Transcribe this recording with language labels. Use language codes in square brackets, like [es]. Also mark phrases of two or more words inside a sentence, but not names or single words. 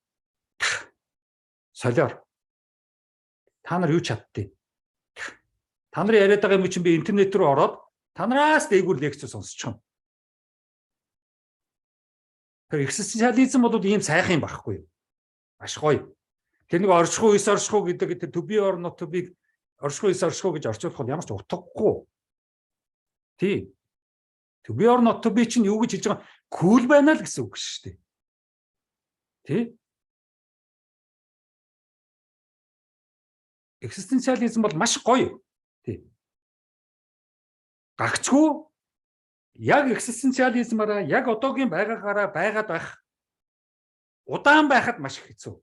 [mn] Солиор. Та нар юу чаддیں۔ Та нар яриад байгаа юм чинь би интернет рүү ороод та нараас дээгүүр лекц сонсчихно. Тэр экзистенциализм бол ийм сайхан юм байхгүй юу? Маш гоё. Тэр нэг оршихуй, эс оршихуй гэдэг тэр [en] to be or not to be [mn] оршихуй, эс оршихуй гэж орчуулах нь ямар ч утгагүй. Тий. [en] To be or not to be [mn] чинь юу гэж хэлж байгаа? Cool байна л гэсэн үг шүү дээ. Тий. Экзистенциализм бол маш гоё. Тий. Гагцгүй яг экзистенциализмаараа яг одоогийн байгаагаараа байгаад байх удаан байхад маш хэцүү.